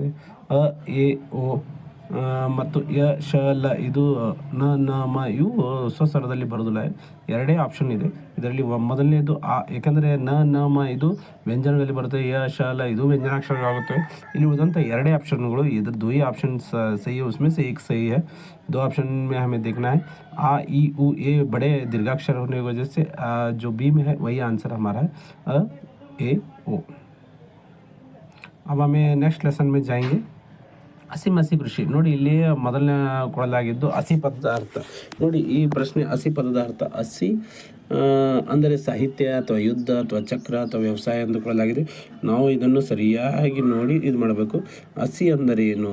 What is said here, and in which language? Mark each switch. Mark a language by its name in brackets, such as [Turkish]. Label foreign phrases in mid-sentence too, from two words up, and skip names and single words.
[Kannada] ಅ, ಎ, ಓ ಮತ್ತು ಯ, ಶ, ಲ ಇದು ನ, ನ, ಮ ಇವು ಹ್ರಸ್ವ ಸ್ವರದಲ್ಲಿ ಬರೋದಿಲ್ಲ. ಎರಡೇ ಆಪ್ಷನ್ ಇದೆ ಇದರಲ್ಲಿ. ಮೊದಲನೇದು ಆ, ಏಕೆಂದರೆ ನ, ನ, ಮ ಇದು ವ್ಯಂಜನದಲ್ಲಿ ಬರುತ್ತೆ. ಯ, ಶ, ಲ ಇದು ವ್ಯಂಜನಾಕ್ಷರಗಳಾಗುತ್ತವೆ. ಇಲ್ಲಿ ಉಳಿದಂಥ ಎರಡೇ ಆಪ್ಷನ್ಗಳು. [Hindi] इधर दो ही ऑप्शन सही है, उसमें से एक सही है. दो ऑप्शन में हमें देखना है. आ, ई, उ, ए बड़े दीर्घाक्षर होने की वजह से जो बी में है वही आंसर हमारा है. अ, ए, ओ. अब हमें [English] next lesson [Hindi] में जाएंगे. [Kannada] ಹಸಿ ಮಸಿ ಕೃಷಿ ನೋಡಿ. ಇಲ್ಲಿ ಮೊದಲನೇ ಕೊಡಲಾಗಿದ್ದು ಹಸಿ ಪದದ ಅರ್ಥ ನೋಡಿ. ಈ ಪ್ರಶ್ನೆ ಹಸಿ ಪದದ ಅರ್ಥ. ಹಸಿ ಅಂದರೆ ಸಾಹಿತ್ಯ ಅಥವಾ ಯುದ್ಧ ಅಥವಾ ಚಕ್ರ ಅಥವಾ ವ್ಯವಸಾಯ ಎಂದು ಕೊಡಲಾಗಿದೆ. ನಾವು ಇದನ್ನು ಸರಿಯಾಗಿ ನೋಡಿ ಇದು ಮಾಡಬೇಕು. ಹಸಿ ಅಂದರೆ ಏನು?